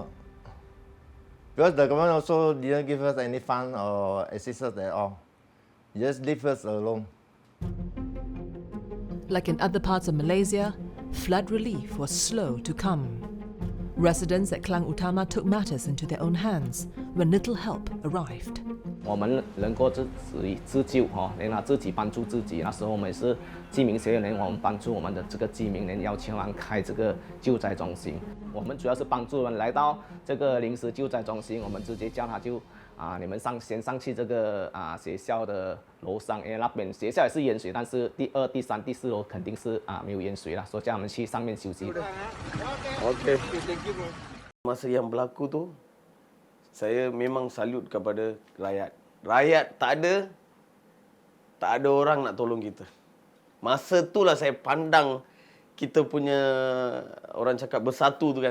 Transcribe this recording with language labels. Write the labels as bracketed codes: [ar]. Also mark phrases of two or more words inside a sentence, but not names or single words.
[en] Because the government also didn't give us any fund or assistance at all. Just leave us alone. Like in other parts of Malaysia, flood relief was slow to come. Residents at Klang Utama took matters into their own hands when little help arrived. [zh] 我们能够自救然后自己帮助自己。那时候我们是居民协会，我们帮助我们的这个居民，要求人开这个救灾中心。我们主要是帮助人来到这个临时救灾中心，我们直接叫他就你们先上去这个学校的楼上，因为那边学校也是淹水，但是第2、第3、第4楼肯定是没有淹水了，所以叫他们去上面休息。 [ms] Okey. Masa yang berlaku tu, saya memang salut kepada rakyat. Rakyat tak ada orang nak tolong kita. Masa itulah saya pandang kita punya, orang cakap bersatu tu kan.